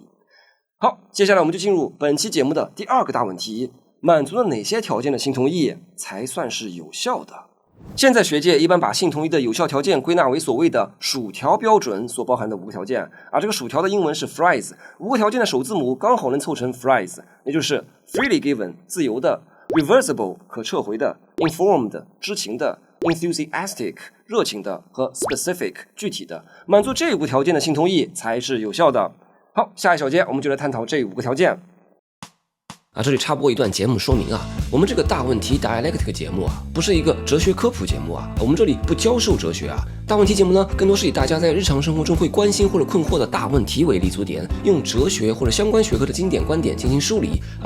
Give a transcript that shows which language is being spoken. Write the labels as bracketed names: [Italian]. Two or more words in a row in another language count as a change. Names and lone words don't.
[Chinese] 好，接下來我們就進入本期節目的第二個大問題：滿足了哪些條件的性同意才算是有效的？現在學界一般把性同意的有效條件歸納為所謂的薯條標準所包含的5個條件，而這個薯條的英文是 fries，5個條件的首字母剛好能湊成 fries，也就是 [English] freely given [Chinese] 自由的， reversible 可撤回的， informed 知情的， enthusiastic 熱情的和 specific 具體的。滿足這5個條件的性同意才是有效的。好，下一小節我們就來探討這5個條件。這裡插播一段節目說明啊，我們這個大問題 dialectic 節目啊，不是一個哲學科普節目啊，我們這裡不教授哲學啊。大問題節目呢，更多是以大家在日常生活中會關心或者困惑的大問題為立足點，用哲學或者相關學科的經典觀點進行梳理啊。